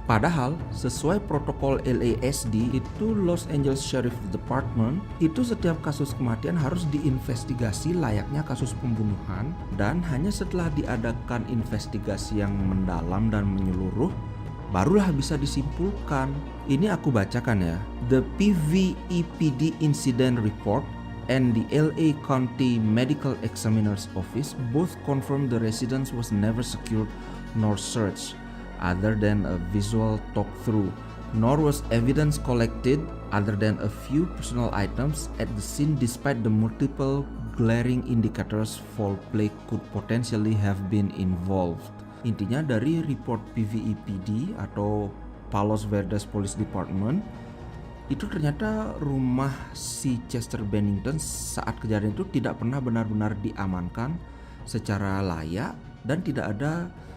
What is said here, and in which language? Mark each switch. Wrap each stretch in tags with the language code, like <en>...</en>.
<id>Padahal sesuai protokol LASD itu Los Angeles Sheriff Department, itu setiap kasus kematian harus diinvestigasi layaknya kasus pembunuhan. Dan hanya setelah diadakan investigasi yang mendalam dan menyeluruh, barulah bisa disimpulkan. Ini aku bacakan ya.</id> <en>The PVEPD Incident Report and the LA County Medical Examiner's Office both confirmed the residence was never secured nor searched, other than a visual talk-through, nor was evidence collected other than a few personal items at the scene despite the multiple glaring indicators foul play could potentially have been involved.</en> <id>Intinya dari report PVEPD atau Palos Verdes Police Department, itu ternyata rumah si Chester Bennington saat kejadian itu tidak pernah benar-benar diamankan secara layak dan tidak ada</id>